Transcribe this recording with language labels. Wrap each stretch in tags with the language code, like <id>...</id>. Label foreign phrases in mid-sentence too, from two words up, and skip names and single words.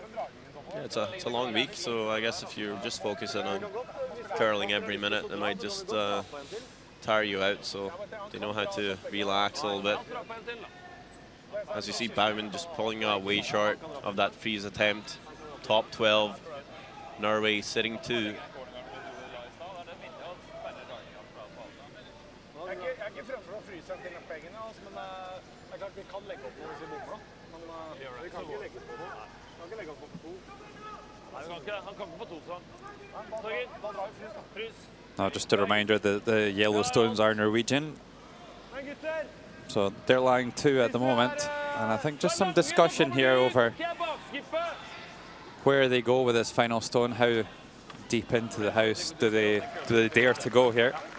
<en>Yeah, it's a long week, so I guess if you're just focusing on curling every minute, it might just tire you out. So they know how to relax a little bit. As you see, Baumann just pulling way short of that freeze attempt. Top 12. Norway sitting 2.</en> <no>Jeg er ikke fremme for å fryse en til pengene, men jeg kan ikke legge opp noe hvis vi bommer da. Men vi kan ikke legge på noe. Vi kan ikke legge opp på 2. Nei, vi kan ikke. Han kan ikke få 2, så. Torgil, da drar vi frys da. Frys.</no> <en>Now, just a reminder that the Yellowstones are Norwegian. So they're lying 2 at the moment. And I think just some discussion here over where they go with this final stone. How deep into the house do they dare to go here?</en>